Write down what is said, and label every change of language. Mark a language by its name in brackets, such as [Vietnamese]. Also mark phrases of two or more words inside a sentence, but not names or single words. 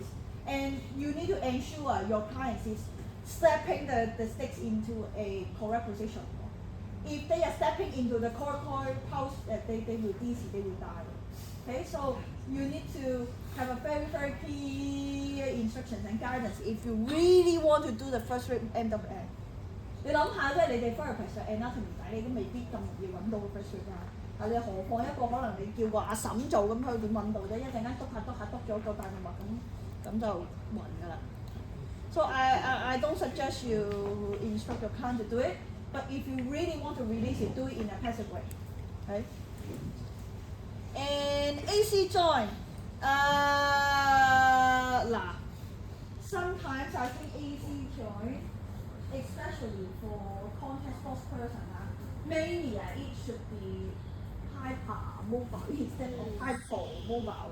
[English] And you need to ensure your client is stepping the sticks into a correct position. if they are stepping into the coracoid pulse, they will dizzy, they will die. Okay, so you need to have a very, very clear instructions and guidance if you really want to do the first rate end of end. [Cantonese] 你諗下即係你哋 [English] therapist anatomy [Cantonese] 仔，你都未必咁容易揾到個 [English] first rate [Cantonese] 啦。但你何況一個可能你叫個阿嬸做咁，佢點揾到啫？一陣間篤下篤咗個大動脈咁就暈㗎啦。 [English] So I don't suggest you instruct your client to do it, but if you really want to release it, do it in a passive way. Okay? And AC joint, sometimes I think AC joint, especially for contact sports person, mainly it should be hypermobile instead of hypomobile.